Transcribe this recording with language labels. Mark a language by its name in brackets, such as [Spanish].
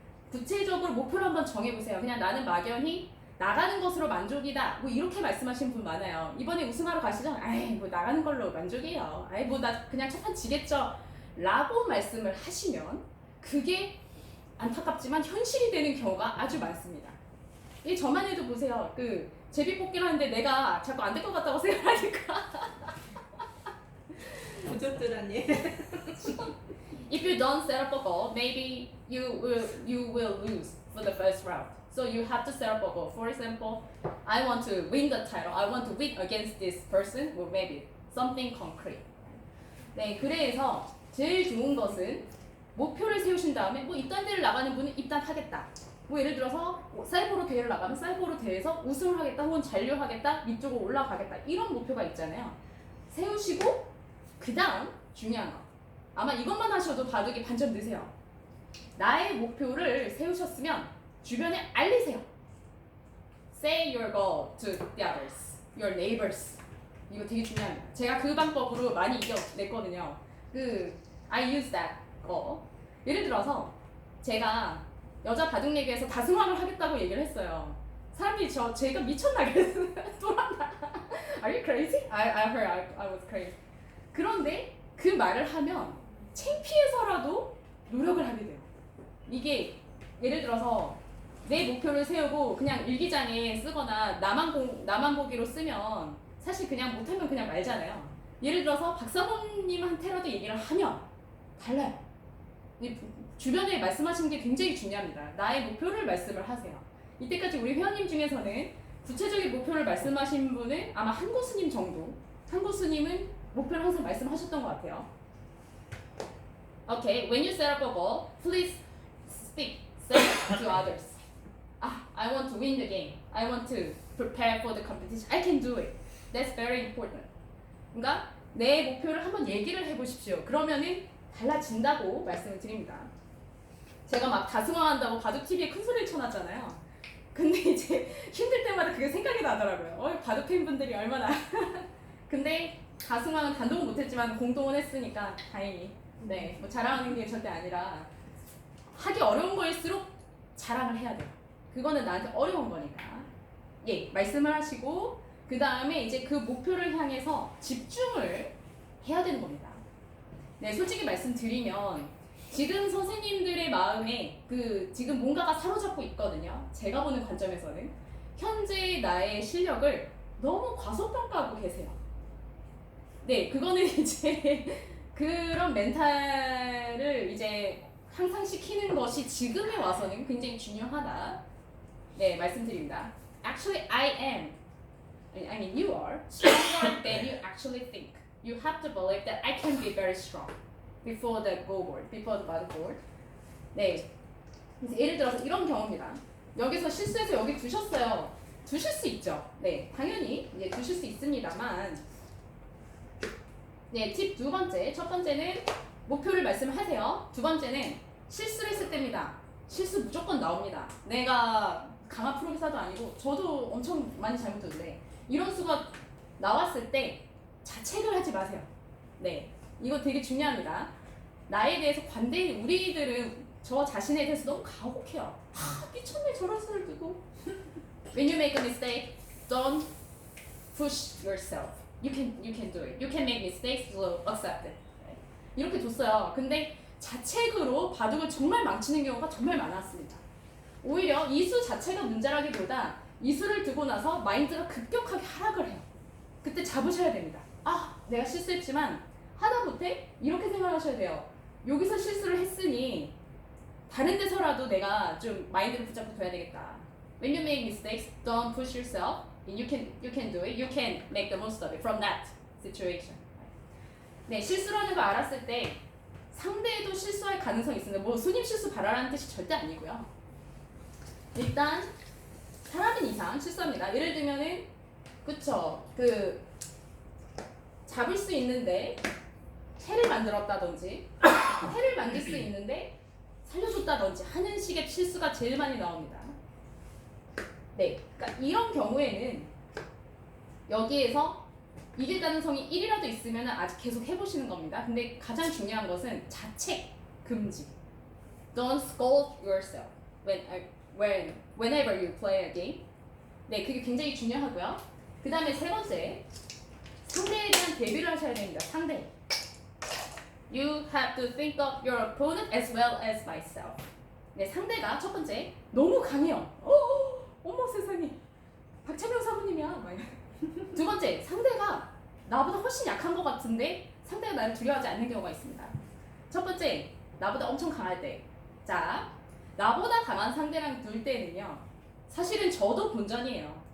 [Korean] 구체적으로 목표를 한번 정해보세요. 그냥 나는 막연히 나가는 것으로 만족이다. 뭐 이렇게 말씀하시는 분 많아요. 이번에 우승하러 가시죠? 뭐 나가는 걸로 만족이에요. 뭐 나 그냥 첫 판 지겠죠? 라고 말씀을 하시면 그게 안타깝지만 현실이 되는 경우가 아주 많습니다. 저만 해도 보세요. 그 제비뽑기를 하는데 내가 자꾸 안 될 것 같다고 생각하니까. 부적절하니. [English] If you don't set up a goal, maybe you will lose for the first round. So you have to set up a goal. For example, I want to win the title. I want to win against this person. Or maybe something concrete. [Korean] 네, 그래서 제일 좋은 것은 목표를 세우신 다음에 뭐 입단 대회를 나가는 분은 입단하겠다. 뭐 예를 들어서 사이보로 대회를 나가면 사이보로 대회에서 우승을 하겠다 혹은 잔류하겠다 위쪽으로 올라가겠다 이런 목표가 있잖아요. 세우시고 그 다음 중요한 거 아마 이것만 하셔도 바둑이 반점 느세요. 나의 목표를 세우셨으면 주변에 알리세요. [English] Say your goal to the others, your neighbors. [Korean] 이거 되게 중요합니다. 제가 그 방법으로 많이 이겨냈거든요. [English] I use that 거. [Korean] 예를 들어서 제가 여자 바둑얘기에서 다승왕을 하겠다고 얘기를 했어요. 사람들이 제가 미쳤나 그랬어요. 돌아나. [English] Are you crazy? I heard I was crazy. [Korean] 그런데 그 말을 하면 창피해서라도 노력을 하게 돼요. 이게 예를 들어서 내 목표를 세우고 그냥 일기장에 쓰거나 나만 보기로 쓰면 사실 그냥 못하면 그냥 말잖아요. 예를 들어서 박사모님한테라도 얘기를 하면 달라요. 주변에 말씀하시는 게 굉장히 중요합니다. 나의 목표를 말씀을 하세요. 이때까지 우리 회원님 중에서는 구체적인 목표를 말씀하신 분은 아마 한 교수님 정도. 한 교수님은 목표를 항상 말씀하셨던 것 같아요. [English] Okay, when you set up a goal, please say to others. I want to win the game. I want to prepare for the competition. I can do it. That's very important. [Korean] 그러니까 내 목표를 한번 얘기를 해보십시오. 그러면은 달라진다고 말씀을 드립니다. 제가 막 다승왕한다고 바둑TV에 큰 소리를 쳐놨잖아요. 근데 이제 힘들 때마다 그게 생각이 나더라고요. 바둑 팬분들이 얼마나. 근데 다승왕은 단독은 못했지만 공동은 했으니까 다행히. 네, 뭐 자랑하는 게 절대 아니라 하기 어려운 거일수록 자랑을 해야 돼요. 그거는 나한테 어려운 거니까. 예, 말씀을 하시고 그 다음에 이제 그 목표를 향해서 집중을 해야 되는 겁니다. 네, 솔직히 말씀드리면 지금 선생님들의 마음에 지금 뭔가가 사로잡고 있거든요. 제가 보는 관점에서는 현재 나의 실력을 너무 과소평가하고 계세요. 네, 그거는 이제 그런 멘탈을 이제 향상시키는 것이 지금에 와서는 굉장히 중요하다. 네, 말씀드립니다. [English] Actually, I mean, you are stronger than you actually think. You have to believe that I can be very strong before the go board, before the battle board. [Korean] 네, 그래서 예를 들어서 이런 경우입니다. 여기서 실수해서 여기 두셨어요. 두실 수 있죠. 네, 당연히 이제 두실 수 있습니다만. 네, 팁 두 번째. 첫 번째는 목표를 말씀하세요. 두 번째는 실수를 했을 때입니다. 실수 무조건 나옵니다. 내가 강한 프로기사도 아니고 저도 엄청 많이 잘못했는데 이런 수가 나왔을 때 자책을 하지 마세요. 네, 이거 되게 중요합니다. 나에 대해서 우리들은 저 자신에 대해서 너무 가혹해요. 미쳤네 저런 수를 두고. [English] When you make a mistake, don't push yourself. You can do it. You can make mistakes, so accept it. [Korean] 이렇게 뒀어요. 근데 자책으로 바둑을 정말 망치는 경우가 정말 많았습니다. 오히려 이 수 자체가 문제라기보다 이 수를 두고 나서 마인드가 급격하게 하락을 해요. 그때 잡으셔야 됩니다. 내가 실수했지만 하다못해 이렇게 생각하셔야 돼요. 여기서 실수를 했으니 다른 데서라도 내가 좀 마인드를 붙잡고 둬야 되겠다. [English] When you make mistakes, don't push yourself. You can do it. You can make the most of it from that situation. [Korean] 네, 실수라는 거 알았을 때 상대도 실수할 가능성이 있습니다. 뭐 손님 실수 바라라는 뜻이 절대 아니고요. 일단 사람인 이상 실수합니다. 예를 들면은 그쵸, 잡을 수 있는데 해를 만들었다든지 해를 만들 수 있는데 살려줬다든지 하는 식의 실수가 제일 많이 나옵니다. 네, 그러니까 이런 경우에는 여기에서 이길 가능성이 1이라도 있으면 아직 계속 해보시는 겁니다. 근데 가장 중요한 것은 자책 금지. [English] Don't scold yourself whenever you play a game. [Korean] 네, 그게 굉장히 중요하고요. 그 다음에 세 번째, 상대에 대한 대비를 하셔야 됩니다. 상대. [English] You have to think of your opponent as well as myself. [Korean] 네, 상대가 첫 번째 너무 강해요. 어머 세상에, 박찬영 사부님이야. 두 번째, 상대가 나보다 훨씬 약한 것 같은데 상대가 나를 두려워하지 않는 경우가 있습니다. 첫 번째, 나보다 엄청 강할 때. 자, 나보다 강한 상대랑 둘 때는요, 사실은 저도 본전이에요.